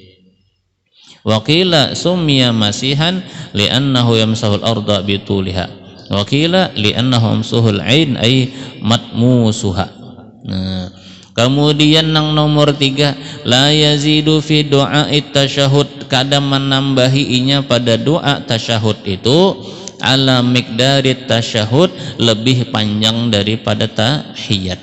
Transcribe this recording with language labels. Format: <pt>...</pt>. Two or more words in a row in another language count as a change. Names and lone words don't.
<ar>وقيل سمي مسيحا لأنه يمسح الأرض بطولها وقيل لأنه يمسح العين أي مطموسها.</ar> <bjn>Nah, kemudian nang nomor 3,</bjn> <ar>لا يزيد في دعاء التشهد,</ar> <bjn>kada menambahi inya pada doa tasyahud itu</bjn> <ar>على مقدار التشهد,</ar> <bjn>lebih panjang daripada tahiyat.</bjn>